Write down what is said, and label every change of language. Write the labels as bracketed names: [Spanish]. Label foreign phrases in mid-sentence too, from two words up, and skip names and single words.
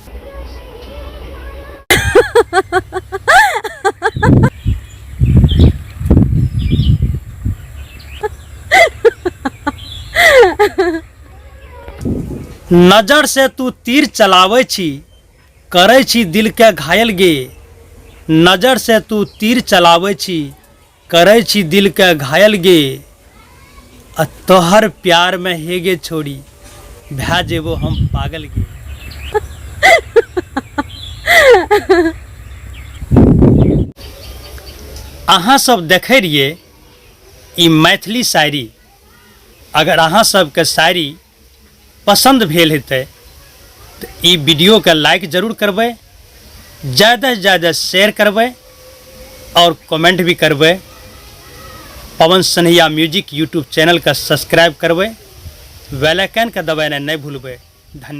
[Maithili] नजर से तू तीर चलावे छी करे छी दिल के घायल गे, नजर से तू तीर चलावे छी करे छी दिल के घायल गे, तोहर प्यार में हेगे छोड़ी भै जेबो हम पागल गे। अहाँ सब देखे रहिए ई मैथिली शायरी, अगर अहाँ सबके शायरी पसंद भेल हेतै तो ई वीडियो के लाइक जरूर करबै, ज़्यादा से ज़्यादा शेयर करबै और कमेंट भी करबै। पवन सनहिया म्यूजिक यूट्यूब चैनल का सब्सक्राइब करबै, [English] bell icon [Maithili] का दबाना नहीं भूलबै।